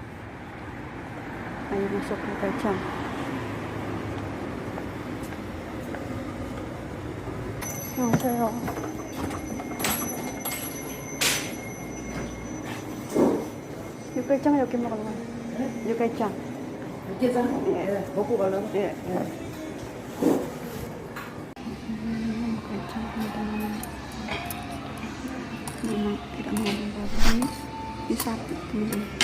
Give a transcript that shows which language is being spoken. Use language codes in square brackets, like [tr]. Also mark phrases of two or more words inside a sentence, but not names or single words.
[id] Ayo masuk ke jam. [ko] 안녕하세요. 육개장 여기 먹으러 가요. 육개장. 육개장? 예, 먹고 가려고? 예. 예. [id] Memang tidak mengandung babi, ini sapi teman-teman.